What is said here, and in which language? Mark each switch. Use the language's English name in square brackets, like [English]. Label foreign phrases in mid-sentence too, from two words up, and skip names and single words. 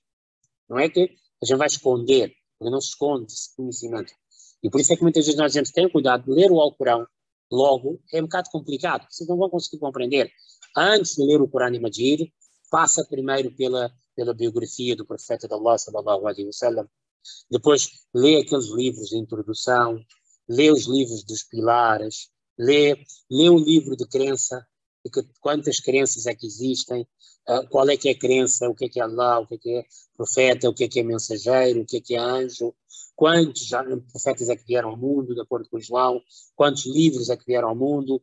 [Portuguese] Não é que a gente vai esconder, porque não se esconde esse conhecimento. E por isso é que muitas vezes nós dizemos, tenham cuidado de ler o Alcorão logo, é um bocado complicado, vocês não vão conseguir compreender. Antes de ler o Corão e Majid, passa primeiro pela biografia do profeta de Allah, [Arabic] صلى الله عليه وسلم, [Portuguese] depois lê aqueles livros de introdução, lê os livros dos pilares, lê o livro de crença, quantas crenças é que existem, qual é que é a crença, o que é Allah, o que é profeta, o que é mensageiro, o que é anjo, quantos profetas é que vieram ao mundo, de acordo com o Islão, quantos livros é que vieram ao mundo.